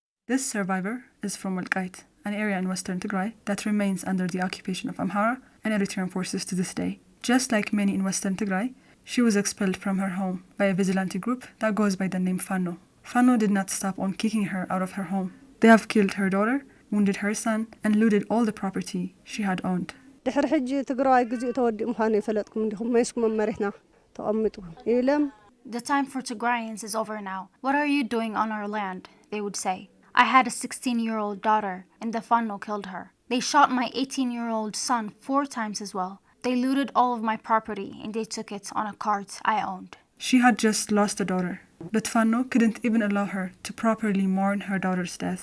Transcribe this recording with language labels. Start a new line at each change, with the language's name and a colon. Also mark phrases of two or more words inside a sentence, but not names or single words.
English: This survivor is from Walqait, an area in western Tigray that remains under the occupation of Amhara and Eritrean forces to this day. Just like many in western Tigray, she was expelled from her home by a vigilante group that goes by the name Fano. Fano did not stop on kicking her out of her home. They have killed her daughter, wounded her son, and looted all the property she had owned.
Tigrinya: ድሕሪ ሕጂ ትግራይ ግዜኡ ተወዲኡ ምዃኑ ይፈለጥኩም እንዲኹም መይስኩም መሪሕና ተቐምጡ ኢሎም
English: The time for Tigrayans is over now. What are you doing on our land? They would say. I had a 16-year-old daughter, and the Fano killed her. They shot my 18-year-old son 4 times as well. They looted all of my property, and they took it on a cart I owned. She had just lost a daughter, but Fano couldn't even allow her to properly mourn her daughter's death.